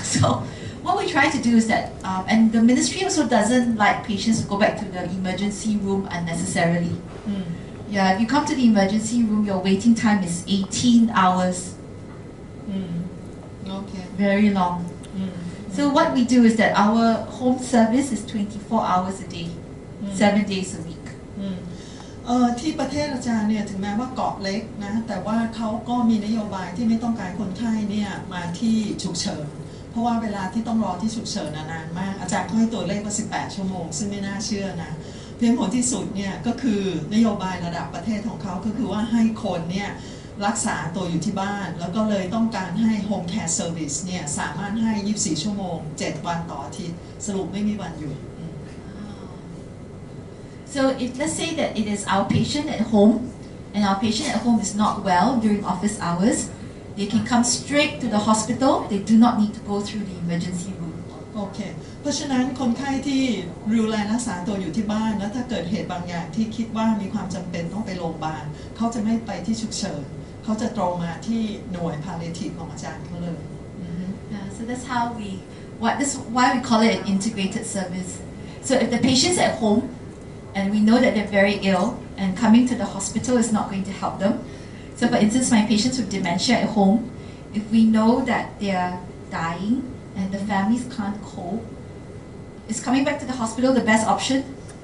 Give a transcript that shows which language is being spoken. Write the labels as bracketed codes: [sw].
[en] So what we try to do is that, and the ministry also doesn't like patients to go back to the emergency room unnecessarily. Yeah, if you come to the emergency room, your waiting time is 18 hours. Okay. Very long. So what we do is that our home service is 24 hours a day, 7 days a week. [th] ที่ประเทศอาจารย์เนี่ยถึงแม้ว่าเกาะเล็กนะแต่ว่าเขาก็มีนโยบายที่ไม่ต้องการคนไข้เนี่ยมาที่ฉุกเฉินเพราะว่าเวลาที่ต้องรอที่ฉุกเฉินนานมากอาจารย์เขาให้ตัวเลขว่า18 ชั่วโมงซึ่งไม่น่าเชื่อนะเพียงผลที่สุดเนี่ยก็คือนโยบายระดับประเทศของเขาก็คือว่าให้คนเนี่ยรักษาตัวอยู่ที่บ้านแล้วก็เลยต้องการให้ Home Care Service เนี่ยสามารถให้24 ชั่วโมง 7 วันต่ออาทิตย์สรุปไม่มีวันหยุด [en] So if let's say that it is our patient at home, and our patient at home is not well during office hours, they can come straight to the hospital. They do not need to go through the emergency room. [th] โอเค เพราะฉะนั้นคนไข้ที่ดูแลรักษาตัวอยู่ที่บ้านแล้วถ้าเกิดเหตุบางอย่างที่คิดว่ามีความจำเป็นต้องไปโรงพยาบาลเขาจะไม่ไปที่ฉุกเฉินเขาจะตรงมาที่หน่วย palliative ของอาจารย์เขาเลย [en] Yeah, so that's how this is why we call it an integrated service. So if the patient's at home, and we know that they're very ill, and coming to the hospital is not going to help them. So for instance, my patients with dementia at home, if we know that they are dying and the families can't cope, is coming back to the hospital the best option?